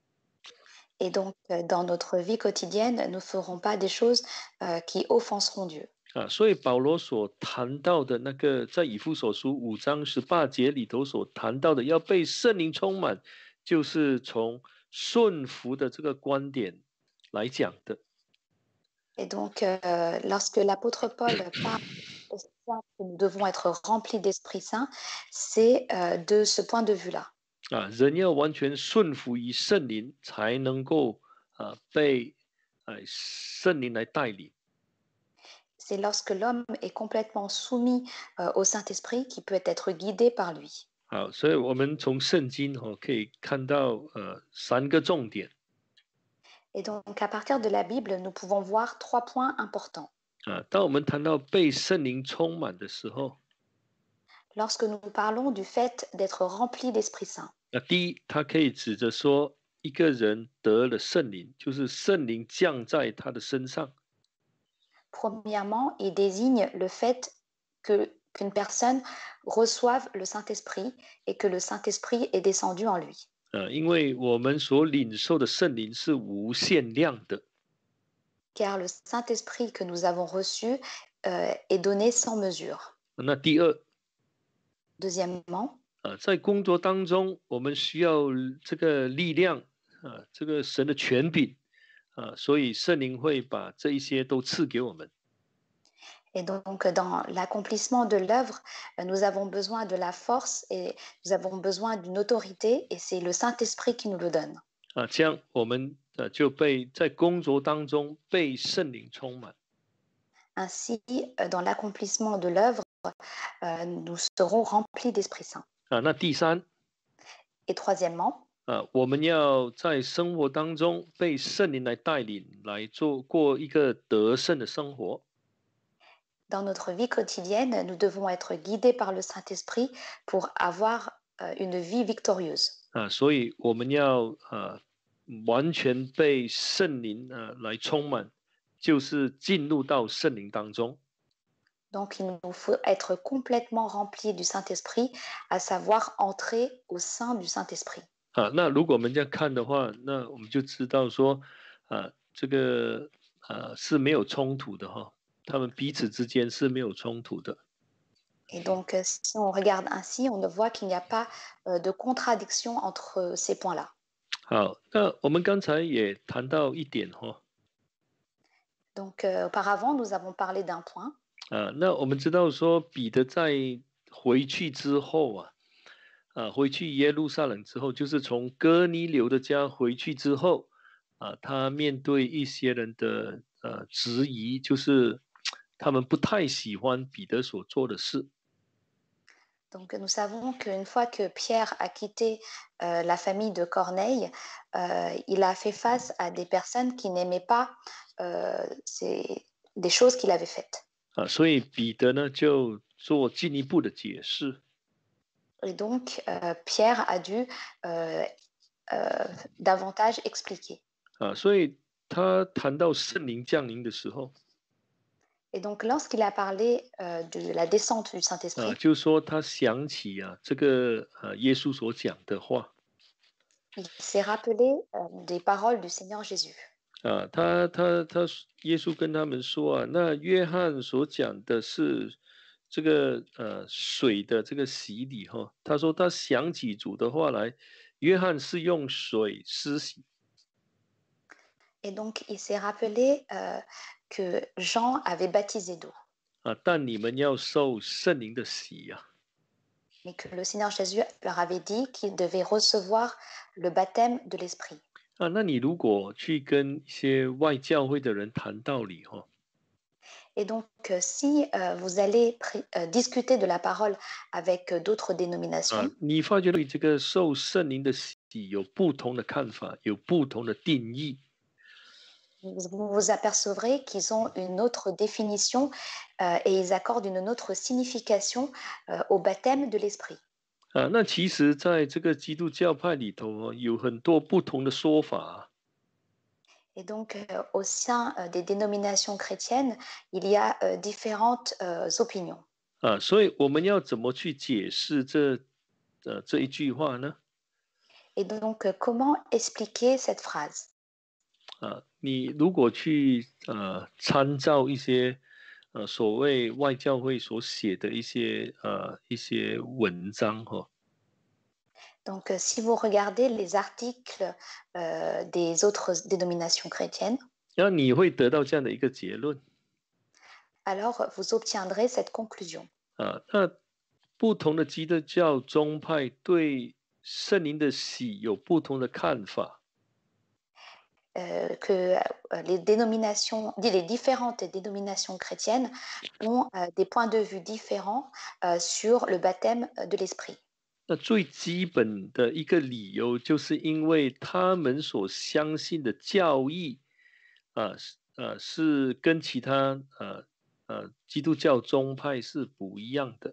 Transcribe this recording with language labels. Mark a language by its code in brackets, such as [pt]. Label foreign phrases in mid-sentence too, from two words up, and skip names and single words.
[fr] Et donc, dans notre vie quotidienne, nous ne ferons pas des choses qui offenseront Dieu. [zh] 所以保罗所谈到的那个，在以弗所书5章18节里头所谈到的，要被圣灵充满，就是从顺服的这个观点来讲的。 [fr] Et donc, lorsque l'apôtre Paul parle que nous devons être remplis d'Esprit Saint, c'est de ce point de vue-là. [zh] 人要完全顺服于圣灵，才能够被圣灵来带领。 [fr] C'est lorsque l'homme est complètement soumis au Saint-Esprit qu'il peut être guidé par lui. [zh] 好，所以我们从圣经可以看到3个重点。 [fr] Et donc, à partir de la Bible, nous pouvons voir 3 points importants. [zh] 当我们谈到被圣灵充满的时候， [fr] Lorsque nous parlons du fait d'être rempli d'Esprit Saint, [zh] 第一，它可以指着说一个人得了圣灵，就是圣灵降在他的身上。 [fr] premièrement, il désigne le fait qu'une personne reçoive le Saint-Esprit et que le Saint-Esprit est descendu en lui. [zh] 因为我们所领受的圣灵是无限量的。 [fr] Car le Saint-Esprit que nous avons reçu est donné sans mesure. [zh] 那第二， [fr] Deuxièmement, [zh] 在工作当中，我们需要这个力量这个神的权柄所以圣灵会把这一些都赐给我们。 [fr] et donc dans l'accomplissement de l'œuvre, nous avons besoin de la force et nous avons besoin d'une autorité et c'est le Saint-Esprit qui nous le donne. [zh] 这样我们就被在工作当中被圣灵充满。 [fr] Ainsi, dans l'accomplissement de l'œuvre, nous serons remplis d'Esprit Saint. [zh] 那第三， [fr] Et troisièmement, [zh] 我们要在生活当中被圣灵来带领，来过一个得胜的生活。 [fr] dans notre vie quotidienne, nous devons être guidés par le Saint-Esprit pour avoir une vie victorieuse. [zh] 所以我们要完全被圣灵来充满，就是进入到圣灵当中。 [fr] Donc, il nous faut être complètement remplis du Saint-Esprit, à savoir entrer au sein du Saint-Esprit. [zh] 那如果我们这样看的话，那我们就知道说，这个是没有冲突的哈，他们彼此之间是没有冲突的。 [fr] Et donc, si on regarde ainsi, on voit qu'il n'y a pas de contradiction entre ces points-là. [zh] 好，那我们刚才也谈到一点哈， [fr] Donc, auparavant, nous avons parlé d'un point. [zh] 那我们知道说彼得在回去之后回去耶路撒冷之后，就是从哥尼流的家回去之后他面对一些人的质疑，就是他们不太喜欢彼得所做的事。 [fr] Donc, nous savons qu'une fois que Pierre a quitté la famille de Corneille, il a fait face à des personnes qui n'aimaient pas des choses qu'il avait faites. [zh] 所以彼得呢就做进一步的解释。 [fr] Et donc, Pierre a dû davantage expliquer. [zh] 所以他谈到圣灵降临的时候 [fr] Et donc, lorsqu'il a parlé de la descente du Saint-Esprit, [zh] 就说他想起这个耶稣所讲的话 [fr] il s'est rappelé des paroles du Seigneur Jésus. [zh] 耶稣跟他们说那约翰所讲的是这个水的这个洗礼他说他想起主的话来，约翰是用水施洗。 [fr] Et donc, il s'est rappelé que Jean avait baptisé d'eau, [zh] 但你们要受圣灵的洗 [fr] mais que le Seigneur Jésus leur avait dit qu'ils devaient recevoir le baptême de l'Esprit. [zh] 那你如果去跟一些外教会的人谈道理 [fr] Et donc, si vous allez discuter de la parole avec d'autres 啊， dénominations, [zh] 你发觉对这个受圣灵的洗有不同的看法，有不同的定义。 [fr] vous vous apercevrez qu'ils ont une autre définition et ils accordent une autre signification au baptême de l'esprit. [zh] 啊，那其实在这个基督教派里头哦，有很多不同的说法。 [fr] Et donc, au sein des dénominations chrétiennes, il y a différentes opinions. [zh] 啊，所以我们要怎么去解释这一句话呢？ [fr] Et donc, comment expliquer cette phrase? [zh] 啊，你如果去参照一些所谓外教会所写的一些文章哈、 [fr] Donc, si vous regardez les articles des autres dénominations chrétiennes, [zh] 然后你会得到这样的一个结论 [fr] alors vous obtiendrez cette conclusion 啊。 [zh] 那不同的基督教宗派对圣灵的喜有不同的看法。 [fr] que les différentes dénominations chrétiennes ont des points de vue différents sur le baptême de l'esprit. [zh] 那最基本的一个理由，就是因为他们所相信的教义是跟其他基督教宗派是不一样的